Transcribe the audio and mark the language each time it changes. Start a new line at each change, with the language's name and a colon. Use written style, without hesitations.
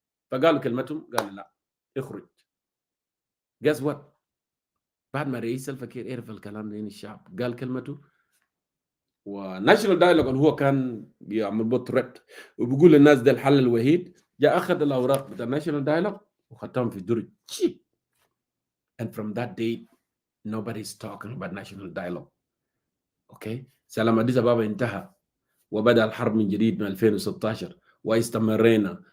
Arabic: فقالوا كلمتهم، قالوا لا اخرج.
English: guess what؟
Arabic: بعد ما رئيس الفكير عرف الكلام ده الشعب قال كلمته، وناشونال دايلوج اللي هو كان بيعمل بوت ريبت وبيقول للناس ده الحل الوحيد، جاء اخذ الاوراق بتاع الناشونال دايلوج وختمهم في درج.
English: and from that date nobody's talking about national dialogue.
Arabic: اوكي، سلام اديس ابابا انتهى وبدا الحرب من جديد من 2016 واستمرينا.